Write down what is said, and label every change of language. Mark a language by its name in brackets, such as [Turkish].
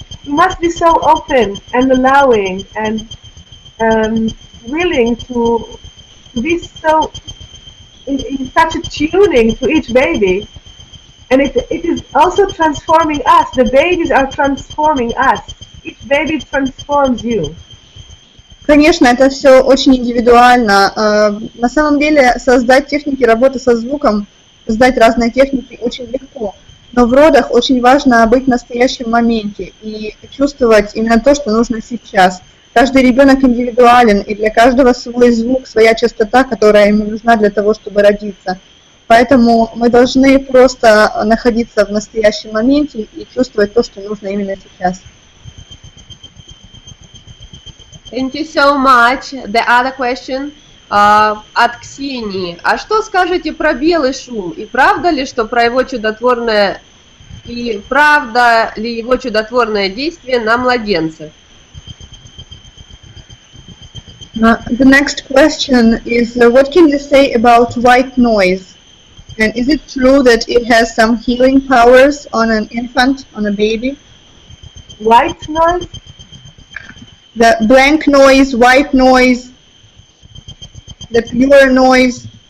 [English] You must be so open and allowing and willing to be so in such a tuning to each baby. And it is also transforming us. The babies are transforming us. Each baby transforms you. [Russian] Конечно, это все очень индивидуально. На самом деле создать техники работы со звуком, создать разные техники очень легко. Но в родах очень важно быть в настоящем моменте и чувствовать именно то, что нужно сейчас. Каждый ребенок индивидуален, и для каждого свой звук, своя частота, которая ему нужна для того, чтобы родиться. Поэтому мы должны просто находиться в настоящем моменте и чувствовать то, что нужно именно сейчас. [English] Thank you so much. The other question [Russian] от Ксении. А что скажете про белый шум? И правда ли, что про его чудотворное действие на младенцев? [English] The next question is, what can you say about white noise? And is it true that it has some healing powers on an infant, on a baby? White noise? The blank noise, white noise, the pure noise.